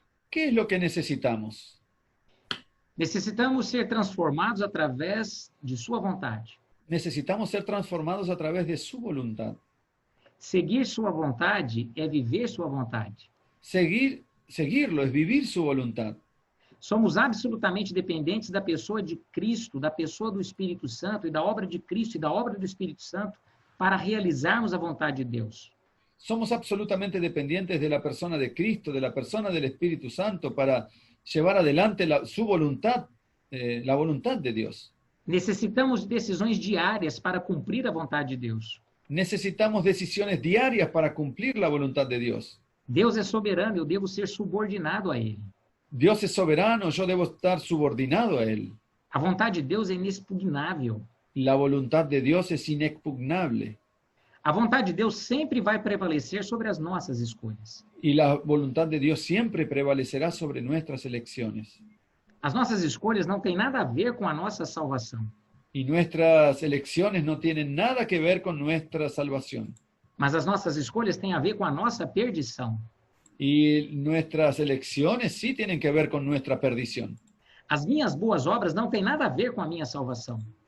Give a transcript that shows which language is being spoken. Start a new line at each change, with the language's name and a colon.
Spanish: ¿Qué es lo que necesitamos?
Portuguese: Necessitamos ser transformados através de sua vontade.
Spanish: Necesitamos ser transformados a través de su voluntad.
Portuguese: Seguir sua vontade é viver sua vontade.
Spanish: Seguirlo es vivir su voluntad.
Portuguese: Somos absolutamente dependentes da pessoa de Cristo, da pessoa do Espírito Santo e da obra de Cristo e da obra do Espírito Santo para realizarmos a vontade de Deus.
Spanish: Somos absolutamente dependientes de la persona de Cristo, de la persona del Espíritu Santo para llevar adelante su voluntad, la voluntad de Dios.
Portuguese: Necessitamos de decisões diárias para cumprir a vontade de Deus.
Spanish: Necesitamos decisiones diarias para cumplir la voluntad de Dios.
Portuguese: Deus é soberano, eu devo ser subordinado a Ele.
Spanish: Dios es soberano, yo debo estar subordinado a Él.
Portuguese: A vontade de Deus é inexpugnável.
Spanish: La voluntad de Dios es inexpugnable.
Portuguese: A vontade de Deus sempre vai prevalecer sobre as nossas escolhas.
Spanish: Y la voluntad de Dios siempre prevalecerá sobre nuestras elecciones.
Portuguese: As nossas escolhas não têm nada a ver com a nossa salvação.
Spanish: Y nuestras elecciones no tienen nada que ver con nuestra salvación.
Portuguese: Mas as nossas escolhas têm a ver com a nossa perdição.
Spanish: Y nuestras elecciones sí tienen que ver con nuestra perdición.
Portuguese: As minhas boas obras não têm nada a ver com a minha salvação.